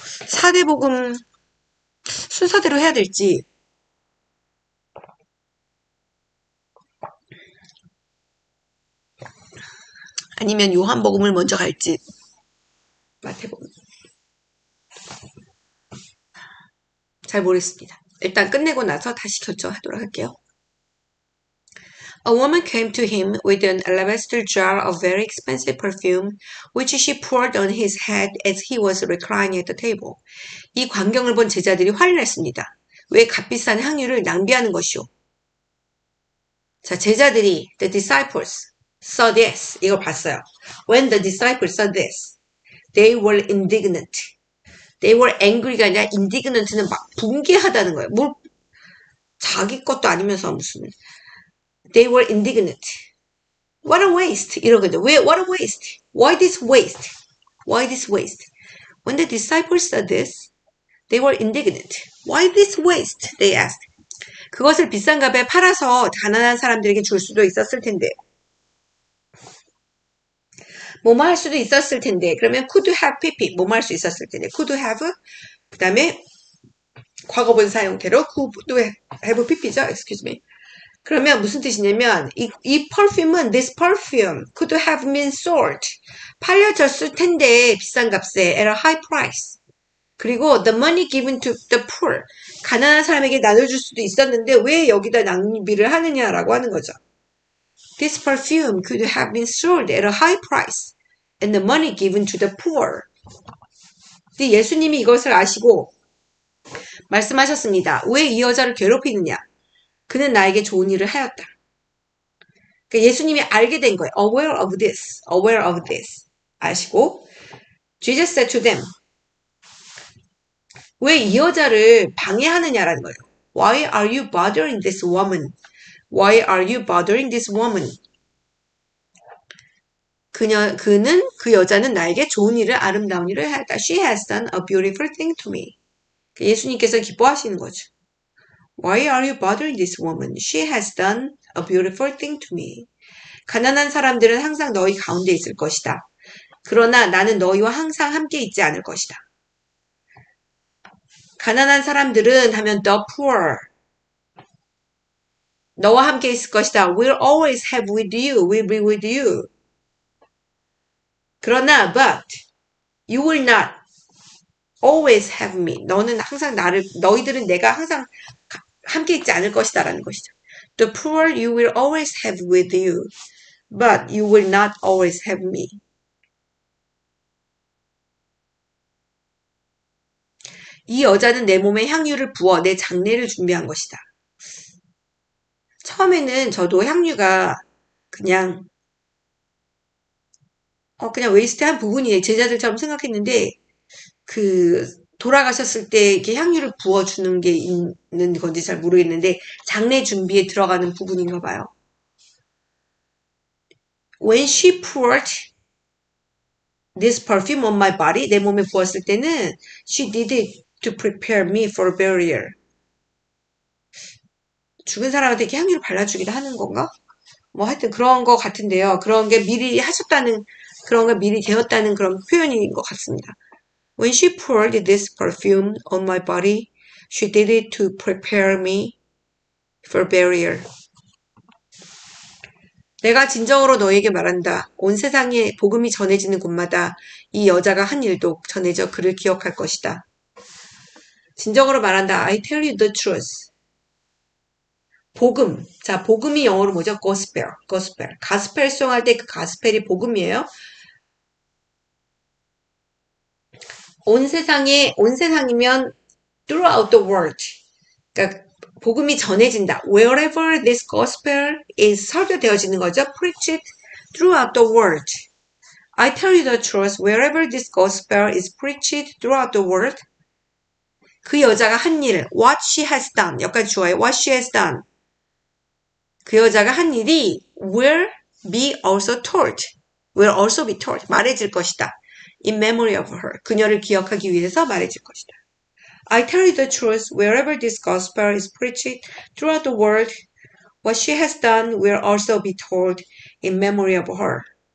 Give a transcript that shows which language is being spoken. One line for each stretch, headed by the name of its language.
Korean: 4대복음 순서대로 해야 될지 아니면 요한복음을 먼저 갈지 마태복음 잘 모르겠습니다. 일단 끝내고 나서 다시 결정하도록 할게요.
English: A woman came to him with an alabaster jar of very expensive perfume, which she poured on his head as he was reclining at the table.
Korean: 이 광경을 본 제자들이 화를 냈습니다. 왜 값비싼 향유를 낭비하는 것이오? 자, 제자들이,
English: the disciples, saw this.
Korean: 이걸 봤어요.
English: When the disciples saw this, they were indignant. They were angry
Korean: 가 아니라 indignant는 막 분개하다는 거예요. 뭘 자기 것도 아니면서 무슨
English: They were indignant. What a waste. 이러거든요. What a waste. Why this waste? Why this waste? When the disciples saw this, They were indignant. Why this waste? They asked.
Korean: 그것을 비싼 값에 팔아서 가난한 사람들에게 줄 수도 있었을 텐데. 뭐뭐 할 수도 있었을 텐데.
English: 그러면 could have pp.
Korean: 뭐뭐 할 수 있었을 텐데. could have. 그 다음에 과거분 사용태로 could have pp죠.
English: Excuse me.
Korean: 그러면 무슨 뜻이냐면
English: 이 perfume은 this perfume could have been sold.
Korean: 팔려졌을 텐데 비싼 값에
English: at a high price. 그리고 the money given to the poor.
Korean: 가난한 사람에게 나눠줄 수도 있었는데 왜 여기다 낭비를 하느냐라고 하는 거죠.
English: This perfume could have been sold at a high price and the money given to the poor.
Korean: 예수님이 이것을 아시고 말씀하셨습니다. 왜 이 여자를 괴롭히느냐? 그는 나에게 좋은 일을 하였다. 그러니까 예수님이 알게 된 거예요.
English: Aware of this. Aware of this. 아시고 Jesus said to them.
Korean: 왜 이 여자를 방해하느냐라는 거예요.
English: Why are you bothering this woman? Why are you bothering this woman?
Korean: 그 여자는 나에게 좋은 일을, 아름다운 일을 하였다.
English: She has done a beautiful thing to me.
Korean: 예수님께서 기뻐하시는 거죠.
English: Why are you bothering this woman? She has done a beautiful thing to me.
Korean: 가난한 사람들은 항상 너희 가운데 있을 것이다. 그러나 나는 너희와 항상 함께 있지 않을 것이다. 가난한 사람들은 하면 the poor. 너와 함께 있을 것이다.
English: We'll always have with you. We'll be with you. 그러나 but you will not always have me.
Korean: 너는 항상 너희들은 내가 항상 함께 있지 않을 것이다 라는 것이죠.
English: The poor you will always have with you. But you will not always have me.
Korean: 이 여자는 내 몸에 향유를 부어 내 장례를 준비한 것이다. 처음에는 저도 향유가 그냥 웨이스트한 부분이에요. 제자들처럼 생각했는데 돌아가셨을 때 이렇게 향유를 부어주는 게 있는 건지 잘 모르겠는데 장례 준비에 들어가는 부분인가 봐요.
English: When she poured this perfume on my body,
Korean: 내 몸에 부었을 때는
English: she did it to prepare me for burial.
Korean: 죽은 사람한테 이렇게 향유를 발라주기도 하는 건가? 뭐 하여튼 그런 거 같은데요. 그런 게 미리 하셨다는, 그런 게 미리 되었다는 그런 표현인 것 같습니다.
English: When she poured this perfume on my body, she did it to prepare me for burial.
Korean: 내가 진정으로 너에게 말한다. 온 세상에 복음이 전해지는 곳마다 이 여자가 한 일도 전해져 그를 기억할 것이다. 진정으로 말한다.
English: I tell you the truth.
Korean: 복음. 자, 복음이 영어로 뭐죠? gospel. gospel. 가스펠 수용할 때 그 가스펠이 복음이에요. 온 세상이면
English: throughout the world.
Korean: 그러니까 복음이 전해진다.
English: Wherever this gospel is
Korean: 설교되어지는 거죠.
English: Preach it throughout the world. I tell you the truth. Wherever this gospel is preached throughout the world.
Korean: 그 여자가 한 일,
English: what she has done.
Korean: 여기까지 좋아요.
English: What she has done.
Korean: 그 여자가 한 일이
English: will be also told. Will also be told.
Korean: 말해질 것이다.
English: In memory of her.
Korean: 그녀를 기억하기 위해서 말해질 것이다.
English: I tell you the truth, wherever this gospel is preached throughout the world, what she has done will also be told in memory of her.